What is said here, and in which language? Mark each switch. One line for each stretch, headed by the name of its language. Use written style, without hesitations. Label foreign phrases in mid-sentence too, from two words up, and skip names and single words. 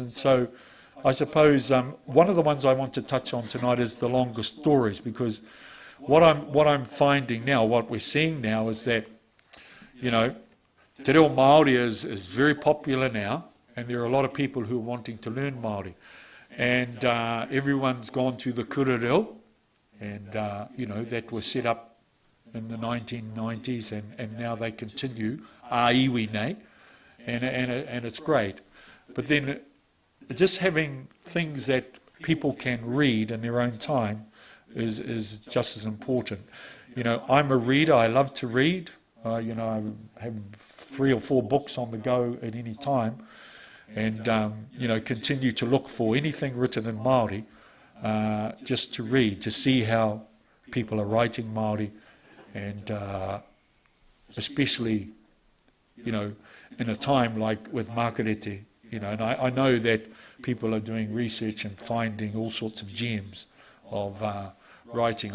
English: And so I suppose one of the ones I want to touch on tonight is the longer stories, because what I'm finding now, what we're seeing now, is that, Te Reo Māori is very popular now, and there are a lot of people who are wanting to learn Māori. And everyone's gone to the
Māori: kura reo,
English: and that was set up in the 1990s, and now they continue,
Māori: iwi nei,
English: and it's great. But then just having things that people can read in their own time is just as important. I'm a reader. I love to read. I have 3 or 4 books on the go at any time, and continue to look for anything written in Māori, just to read, to see how people are writing Māori, and especially in a time like with Makereti, and I know that people are doing research and finding all sorts of gems of writing.